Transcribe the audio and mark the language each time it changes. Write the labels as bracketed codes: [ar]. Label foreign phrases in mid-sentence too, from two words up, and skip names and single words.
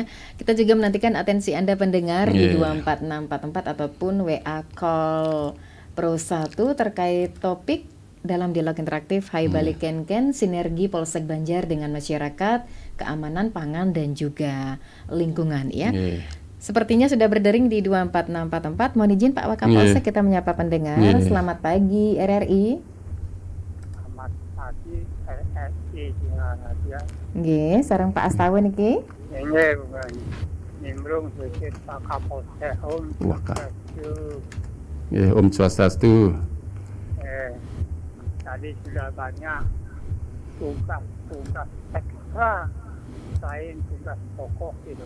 [id] Kita juga menantikan atensi Anda pendengar di 24644 ataupun WA call Pro 1 terkait topik dalam dialog interaktif Hai Balik Kenken, sinergi Polsek Banjar dengan masyarakat, keamanan pangan dan juga lingkungan ya. Sepertinya sudah berdering di 24644. Mohon izin Pak Wakapolsek kita menyapa pendengar. Selamat pagi RRI. Selamat pagi RRI Jingadia. [ban] Nggih, sareng Pak Astawan iki. Nggih, [id] bukan. Nimbrung sedikit Pak Kapolsek Om. [ban] Nggih, Om Swastiastu. [id] Tadi sudah banyak tugas ekstra selain tugas pokok itu.